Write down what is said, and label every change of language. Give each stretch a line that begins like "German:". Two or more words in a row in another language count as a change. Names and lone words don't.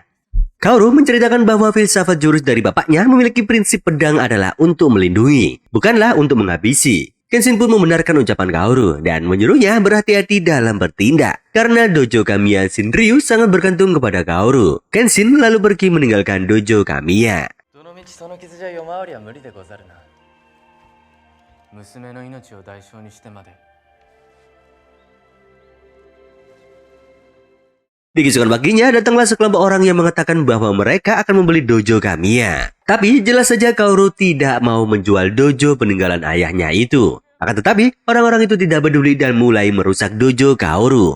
Indonesian: Kaoru menceritakan bahwa filsafat jurus dari bapaknya memiliki prinsip pedang adalah untuk melindungi, bukanlah untuk menghabisi. Kenshin pun membenarkan ucapan Kaoru dan menyuruhnya berhati-hati dalam bertindak. Karena dojo Kamiya Shinryu sangat bergantung kepada Kaoru. Kenshin lalu pergi meninggalkan dojo Kamiya.
Japanese: 娘の命を代償にしてまで
Indonesian: Di keesokan paginya datanglah sekelompok orang yang mengatakan bahwa mereka akan membeli dojo Kamiya. Tapi jelas saja Kaoru tidak mau menjual dojo peninggalan ayahnya itu. Akan tetapi orang-orang itu tidak peduli dan mulai merusak dojo Kaoru.